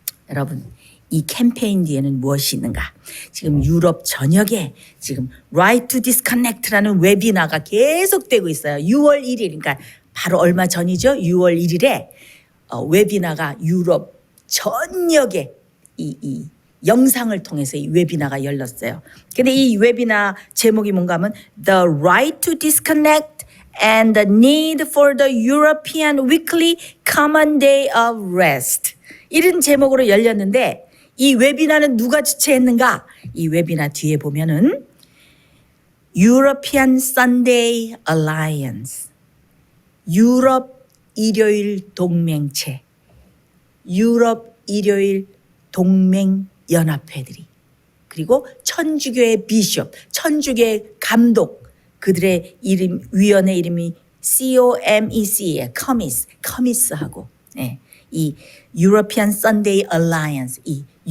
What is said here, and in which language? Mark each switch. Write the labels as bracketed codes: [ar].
[ko] 여러분 이 캠페인 뒤에는 무엇이 있는가? 지금 유럽 전역에 지금 Right to Disconnect라는 웨비나가 계속되고 있어요. 6월 1일 그러니까 바로 얼마 전이죠. 6월 1일에 웨비나가 유럽 전역에 이 영상을 통해서 이 웨비나가 열렸어요. 근데 이 웨비나 제목이 뭔가 하면 [en] The Right to Disconnect and the Need for the European Weekly Common Day of Rest. [ko] 이런 제목으로 열렸는데 이 웨비나는 누가 주최했는가? 이 웨비나 뒤에 보면은 European Sunday Alliance, 유럽 일요일 동맹체, 유럽 일요일 동맹 연합회들이 그리고 천주교의 비숍, 천주교의 감독 그들의 이름 위원회 이름이 COMEC에 커미스하고 이 European Sunday Alliance 이